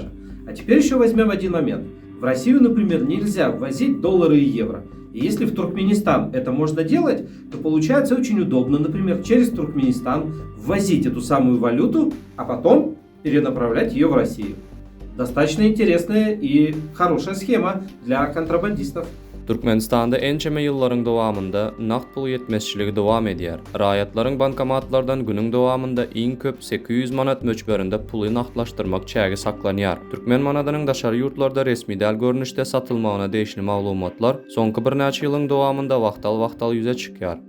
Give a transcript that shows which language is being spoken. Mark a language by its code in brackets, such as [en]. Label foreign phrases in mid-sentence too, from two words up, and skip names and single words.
[ru] А теперь еще возьмем один момент. В Россию, например, нельзя ввозить доллары и евро. И если в Туркменистан это можно делать, то получается очень удобно, например, через Туркменистан ввозить эту самую валюту, а потом перенаправлять ее в Россию. Достаточно интересная и хорошая схема для контрабандистов. [tk] Türkmenistanda ençeme ýyllaryň dowamında naqd pul ýetmezçiligi dowam edýär. Raýatlaryň bankomatlardan günüň dowamında iň köp 800 manat möçberinde puly naqdlaşdyrmak çägi saklanýar. Türkmen manadynyň daşary ýurtlarda resmi däl görnüşde satylmagyna deýişli maglumatlar soňky bir näçe ýylyň dowamında wagtal ýüze çykýar.